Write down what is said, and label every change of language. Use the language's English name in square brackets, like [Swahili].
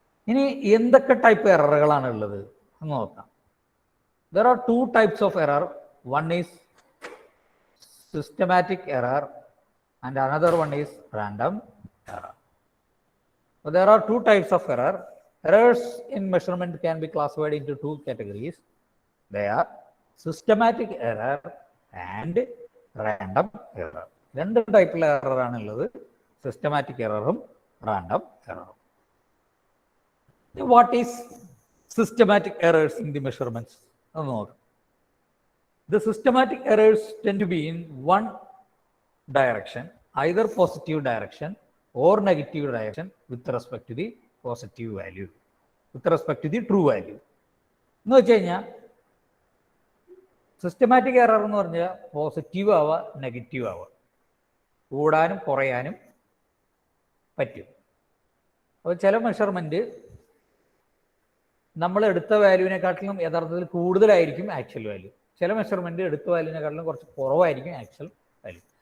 [Malayalam] ഇനി എന്തൊക്കെ ടൈപ്പ് എററുകളാണ് ഉള്ളത് എന്ന് നോക്കാം. [English] There are two types of error. One is systematic error and another one is random error. There are two types of error. Errors in measurement can be classified into two categories. They are systematic error and random error. [Malayalam] രണ്ട് ടൈപ്പിലെ error ആണുള്ളത്, systematic എററും random എററും. [English] what is systematic errors in the measurements [Malayalam] എന്ന് നോക്കാം. [English] The systematic errors tend to be in one direction, either positive direction or negative direction with respect to the positive value, with respect to the true value. [Malayalam] എന്ന് വെച്ച് കഴിഞ്ഞാൽ systematic error എന്ന് പറഞ്ഞാൽ positive ആവുക negative ആവുക, കൂടാനും കുറയാനും പറ്റും. അപ്പോൾ ചില മെഷർമെൻറ്റ് നമ്മൾ എടുത്ത വാല്യൂവിനെക്കാട്ടിലും യഥാർത്ഥത്തിൽ കൂടുതലായിരിക്കും ആക്ച്വൽ വാല്യൂ, ചില മെഷർമെൻറ്റ് എടുത്ത വാല്യൂവിനെക്കാട്ടിലും കുറച്ച് കുറവായിരിക്കും ആക്ച്വൽ വാല്യൂ.